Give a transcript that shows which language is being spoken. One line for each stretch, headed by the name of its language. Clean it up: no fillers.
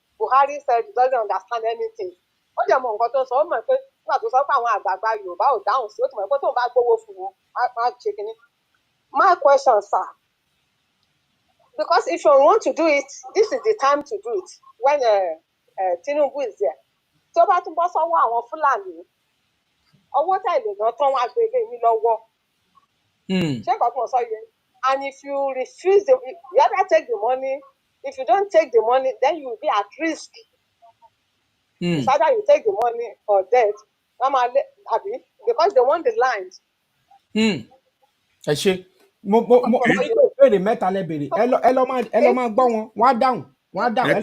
English: Buhari said he doesn't understand anything.
Yoruba: Ó jẹ́ mọ nǹkan tó ń sọ, ó mọ̀ pé nígbà tó sọ pé àwọn àgbààgbà Yorùbá ò dáhùn sí, ó ti mọ̀ pé tóun bá gbówó fún wọn, á ṣe kínní.
English: My question, sir, because if you want to do it, this is the time to do it when Tinubu is there.
Yoruba: Tí ó bá tún bọ́ sọ́wọ́ àwọn Fúlàní, owó tẹ̀lé náà tán wá gbé lé yín lọ́wọ́. Ṣé nǹkan tí mo sọ yẹn?
English: And if you refuse, you either take the money. If you don't take the money, then you will be at risk. It's either you take the money or death. Because they want the land.
Yoruba: Ẹ ṣe mo béèrè mẹ́ta lẹ béèrè ẹ lọ máa gbọ́ wọn wọ́n á dáhùn wọ́n á dáhùn.